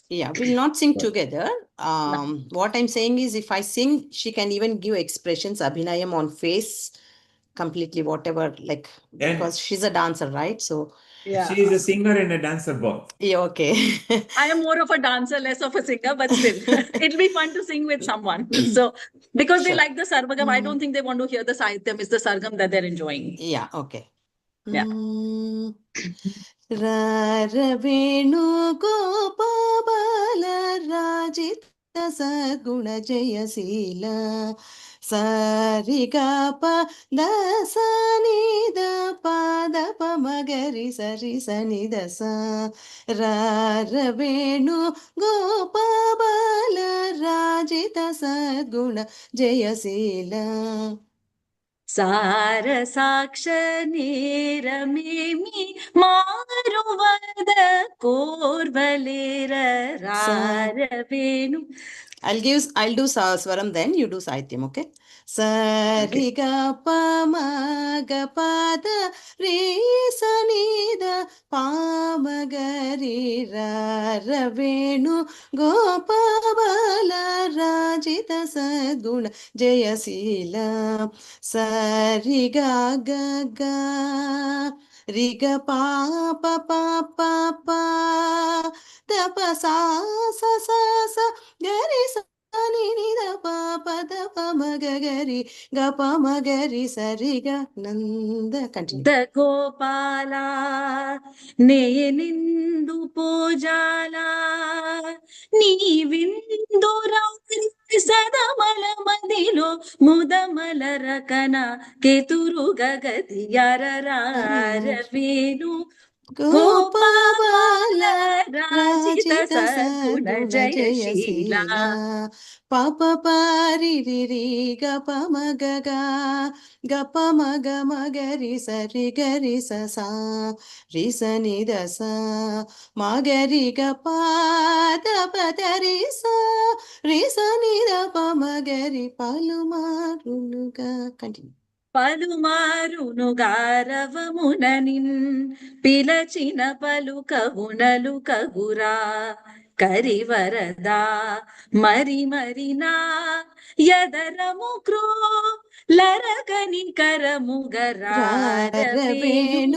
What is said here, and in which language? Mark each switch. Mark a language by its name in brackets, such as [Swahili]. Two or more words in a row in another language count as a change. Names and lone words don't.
[English] Yeah, we'll not sing together. What I'm saying is, if I sing, she can even give expressions, Abhinayam on face, completely whatever, like, because she's a dancer, right? So she is a singer and a dancer both. Yeah, okay. I am more of a dancer, less of a singer, but still, it'll be fun to sing with someone. So, because they Sure. like the Sarvagam, I don't think they want to hear the Sahityam, it's the Sargam that they're enjoying. Yeah, okay. Yeah. [Telugu] రారావేణు గోపబాల రాజిత సగుణ జయశీల Sarigapa Dasani da Pada Pamagari Sari Sani Dasa రారావేణు గోపబాల రాజిత సగుణ జయశీల సార సాక్ష నేరమేమి మారువద కోర్వలేర రారవేను [English] I'll do Swaram, then you do Sahityam, okay? Sa ri ga pa ma ga pa da re sa ni da pa ma ga ri [Telugu] రా రా వేణు గోపాల రాజిత సద్గుణ జయశీల sa ri ga ga ga ri ga pa pa pa pa pa da pa sa sa sa sa gari sa ni ni da pa pa da pa ma ga gari ga pa ma gari sa ri ga nanda. Continue. ద గోపాల నేయనెందు పూజాల నీవిందు సదమల మదిలో ముదమలర కన కెతురు గగతియరరారవేను గోపాల రాజిత సద్గుణ జయశీల Papa pari ri ri ga pa ma ga ga pa ma ga ri sa sa ri sa ni da sa ma ga ri ga pa da pa da ri sa ni da pa ma ga ri పలు మ రును గ. [English] Continue. [Telugu] పలుమారును గారవముననిన్ పిలచిన పలుకవునలు కగురా కరివరదా మరి మరినా యదరము క్రో లరగని కరముగరారవేణు